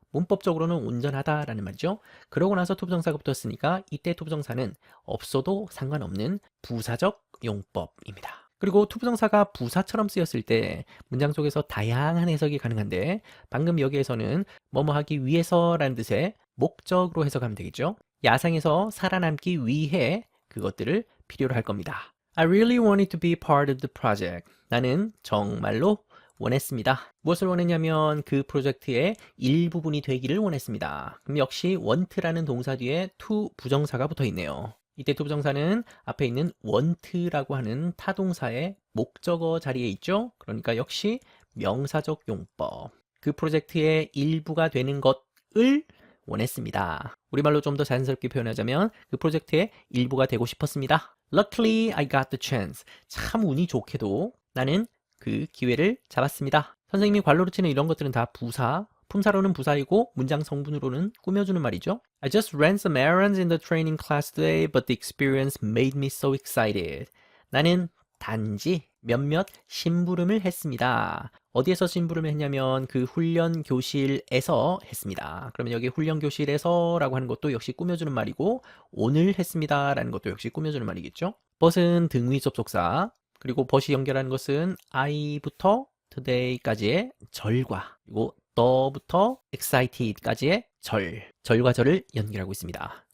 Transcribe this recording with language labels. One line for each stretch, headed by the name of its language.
Korean: 문법적으로는 온전하다 라는 말이죠. 그러고 나서 투부정사가 붙었으니까 이때 투부정사는 없어도 상관없는 부사적 용법입니다. 그리고 투부정사가 부사처럼 쓰였을 때 문장 속에서 다양한 해석이 가능한데 방금 여기에서는 뭐뭐 하기 위해서라는 뜻의 목적으로 해석하면 되겠죠. 야상에서 살아남기 위해 그것들을 필요로 할 겁니다.
English: I really wanted to be part of the project.
Korean: 나는 정말로 원했습니다. 무엇을 원했냐면 그 프로젝트의 일부분이 되기를 원했습니다. 그럼 역시 want라는 동사 뒤에 to 부정사가 붙어 있네요. 이때 to 부정사는 앞에 있는 want라고 하는 타동사의 목적어 자리에 있죠. 그러니까 역시 명사적 용법. 그 프로젝트의 일부가 되는 것을 원했습니다. 우리말로 좀 더 자연스럽게 표현하자면 그 프로젝트의 일부가 되고 싶었습니다.
English: Luckily, I got the chance.
Korean: 참 운이 좋게도 나는 그 기회를 잡았습니다. 선생님이 괄호로 치는 이런 것들은 다 부사, 품사로는 부사이고 문장 성분으로는 꾸며주는 말이죠.
English: I just ran some errands in the training class today, but the experience made me so excited.
Korean: 나는 단지 몇몇 심부름을 했습니다. 어디에서 심부름을 했냐면 그 훈련 교실에서 했습니다. 그러면 여기 훈련 교실에서라고 하는 것도 역시 꾸며주는 말이고 오늘 했습니다라는 것도 역시 꾸며주는 말이겠죠. but은 등위 접속사, 그리고 but이 연결하는 것은 I부터 today까지의 절과 그리고 the부터 excited까지의 절과 절을 연결하고 있습니다.